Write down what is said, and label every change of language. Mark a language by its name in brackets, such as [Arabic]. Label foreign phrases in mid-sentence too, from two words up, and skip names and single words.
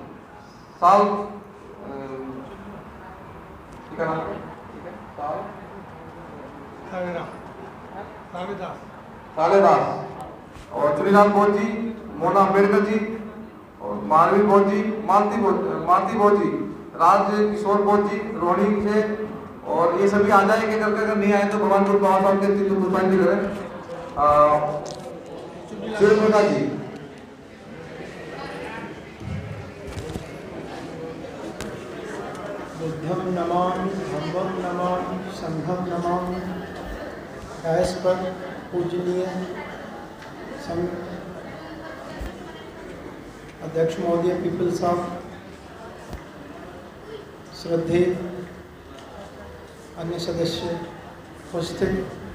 [Hindi] सालेदास, और चुनीलाल बोध जी, मोना अम्बेडकर जी, और मानवी बोध जी, मालती बोध जी, राज किशोर बोध जी, रोहिणी से, और ये सभी आ जाएंगे करके। अगर नहीं आए तो भगवान को बाबा साहब के पुष्पांजलि करें। सूर्यप्रकाश जी। [Pali] बुद्धं नमामि, धम्मं नमामि, संघं नमामि। [Hindi] डायस पर पूजनीय संघ अध्यक्ष महोदय, [English] peoples of, [Hindi] श्रद्धेय अन्य सदस्य, उपस्थित